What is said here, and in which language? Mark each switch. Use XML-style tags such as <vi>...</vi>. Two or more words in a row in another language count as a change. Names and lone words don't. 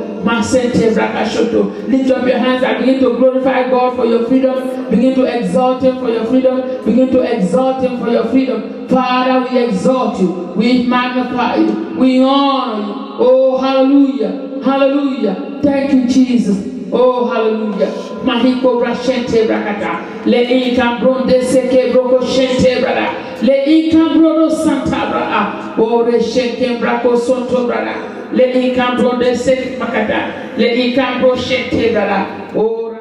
<en>Lift up your hands and begin to glorify God for your freedom. Begin to exalt Him for your freedom. Begin to exalt Him for your freedom. Father, we exalt you. We magnify you. We honor you. Oh, hallelujah. Hallelujah. Thank you, Jesus. Oh, hallelujah. Mahiko brashente brakata. Le incam bronde seke broko shente brada. Le incam brodo santa brada. Oh, reshenke brako sonto brada. Le incam bronde seke makata. Le incam bro shente brada. Oh,</en>